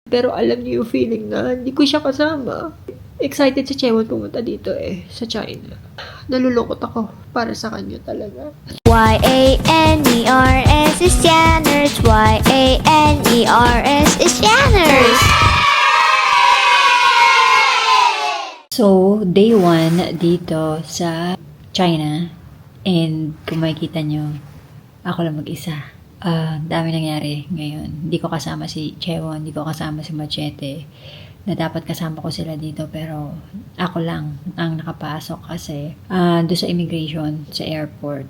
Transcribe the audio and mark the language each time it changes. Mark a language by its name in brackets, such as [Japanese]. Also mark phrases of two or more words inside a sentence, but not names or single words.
[Filipino] Pero alam niyo yung feeling na hindi ko siya kasama. Excited si Chewon pumunta dito sa China. Nalulungkot ako para sa kanya talaga. [English] Y-A-N-E-R-S is Shanners. Y-A-N-E-R-S is Shanners. [Filipino] So, day 1 dito sa China. And kung makikita nyo, ako lang mag-isa. Dami nangyari ngayon. Hindi ko kasama si Chewon, hindi ko kasama si Machete. Na dapat kasama ko sila dito, pero ako lang ang nakapasok kasi doon sa immigration, sa airport.